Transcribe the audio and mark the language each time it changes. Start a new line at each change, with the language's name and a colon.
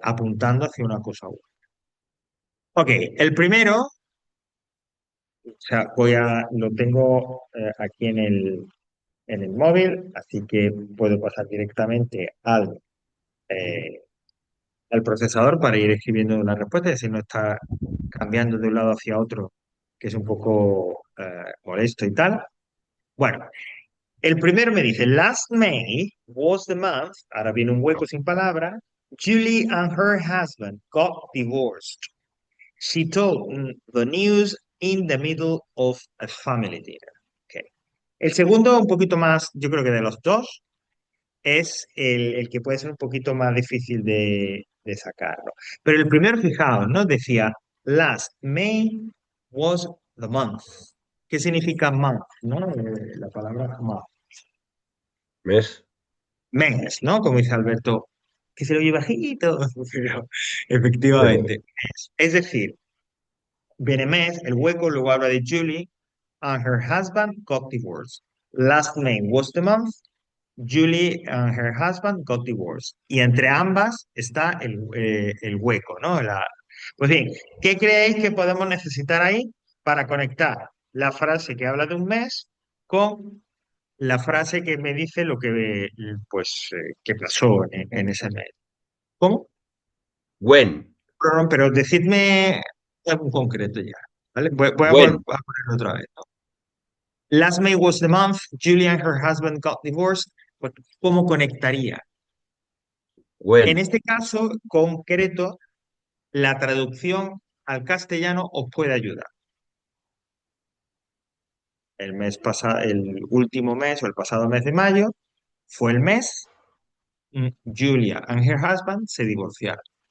Spanish: Apuntando hacia una cosa u otra. Ok, el primero, o sea, lo tengo aquí en el móvil, así que puedo pasar directamente eh, al procesador para ir escribiendo la respuesta, es decir, no está cambiando de un lado hacia otro, que es un poco molesto y tal. Bueno, el primero me dice,
English: last May was the month,
Spanish: ahora viene un hueco sin palabra,
English: Julie and her husband got divorced. She told the news in the middle of a family dinner. Okay.
Spanish: El segundo, un poquito más, yo creo que de los dos, es el que puede ser un poquito más difícil de sacarlo. Pero el primero, fijaos, ¿no?
English: Decía, last May was the month.
Spanish: ¿Qué significa month? ¿No? La palabra month. ¿Ves? Mes, ¿no? Como dice Alberto, que se lo oye bajito. Pero, efectivamente. Es decir, viene mes, el hueco, luego habla de Julie,
English: and her husband got divorced. Last May was the month, Julie and her husband got divorced.
Spanish: Y entre ambas está el hueco, ¿no? Pues bien, ¿qué creéis que podemos necesitar ahí para conectar la frase que habla de un mes con la frase que me dice lo que, pues, que pasó en ese mes? ¿Cómo?
English: When.
Spanish: Pero decidme algo concreto ya, ¿vale? Voy a
English: When.
Spanish: ponerlo otra vez, ¿no?
English: Last May was the month Julia and her husband got divorced.
Spanish: Pues, ¿cómo conectaría? En
English: When.
Spanish: este caso concreto, la traducción al castellano os puede ayudar. El mes pasado, el último mes o el pasado mes de mayo fue el mes
English: Julia and her husband
Spanish: se divorciaron.